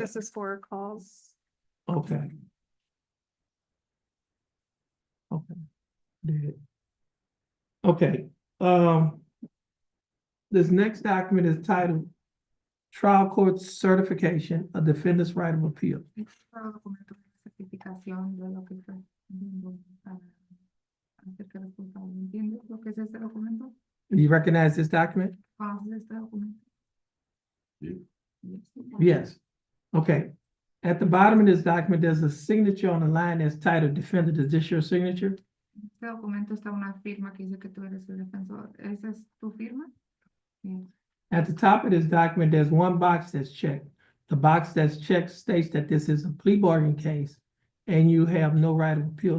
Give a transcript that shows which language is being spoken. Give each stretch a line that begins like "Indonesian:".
English: this is for cause. Okay. Okay. Did. Okay, this next document is titled Trial Court Certification, a Defendant's Right of Appeal.
Spanish: Este documento de certificación de lo que está viendo acerca del culpable. ¿Entiendes lo que es este documento?
English: Do you recognize this document?
Spanish: ¿Conoces este documento?
English: Yeah. Yes. Okay. At the bottom of this document, there's a signature on the line that's titled Defendant. Is this your signature?
Spanish: Este documento está una firma que dice que tú eres el defensor. ¿Esa es tu firma? Sí.
English: At the top of this document, there's one box that's checked. The box that's checked states that this is a plea bargain case and you have no right of appeal.